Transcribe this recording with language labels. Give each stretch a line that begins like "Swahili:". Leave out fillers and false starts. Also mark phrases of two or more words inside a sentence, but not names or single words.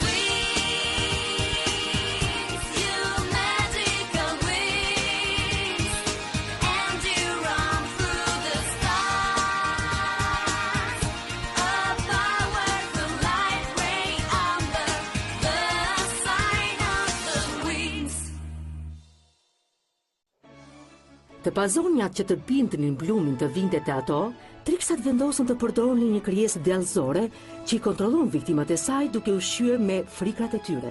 English: Wings, you magical wings. And you run through the stars. A powerful light ray under the sign of the wings.
Albanian: Të pazonjat që të bindnin Blumin të vinte te ato, triksat vendosën të përdornin një krijesë dellëzore që i kontrollon viktimat e saj duke u shqyer me frikrat e tyre.